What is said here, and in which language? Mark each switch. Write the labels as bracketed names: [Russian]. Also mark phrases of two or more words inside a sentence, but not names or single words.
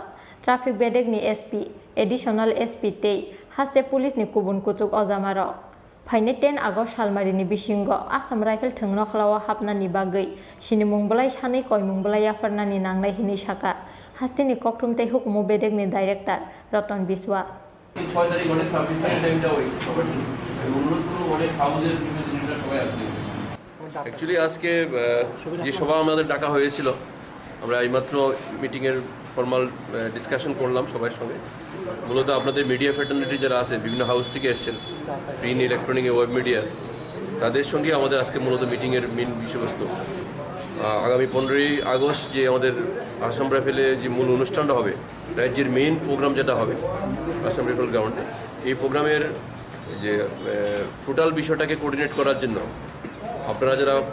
[Kok Borok] Traffic bedegni SP. Additional SP tei. Haste police ni kubun kucuk ozamaro. Fainai 10 Agust Shalmarini Bishingo Assam Rifle Tungnokhlawa hapnani bagui. Sini mungbalai sanai koi mungbalai afarnani nangnai hini saka. Hastini koktum tei hukumu bedegni director Roton Biswas. [Bangla] 6 তারিখ অনেক [English] service time-টা [Bangla] হয়েছে সবার আমি অনুরোধ করব অনেক হাউসের রিপ্রেজেন্টেটিভরা সবাই আসবে। অ্যাকচুয়ালি আজকে যে সভা আমাদের ডাকা হয়েছিল আমরা এইমাত্র মিটিংয়ের [English] formal discussion [Bangla] করলাম সবার সঙ্গে। মূলত আপনাদের [English] media fraternity [Bangla] যারা আছে বিভিন্ন হাউস থেকে এসছেন, [English] print, electronic, web media, [Bangla] তাদের সঙ্গে আমাদের আজকে মূলত মিটিংয়ের মেন বিষয়বস্তু আগামী 15ই আগস্ট যে আমাদের আসাম রাইফেলে যে মূল অনুষ্ঠানটা হবে, রাজ্যের [English] main program [Bangla] যেটা হবে আসাম রাইফেল গ্রাউন্ডে, এই প্রোগ্রামের যে টোটাল বিষয়টাকে কোঅর্ডিনেট করার জন্য আপনারা যারা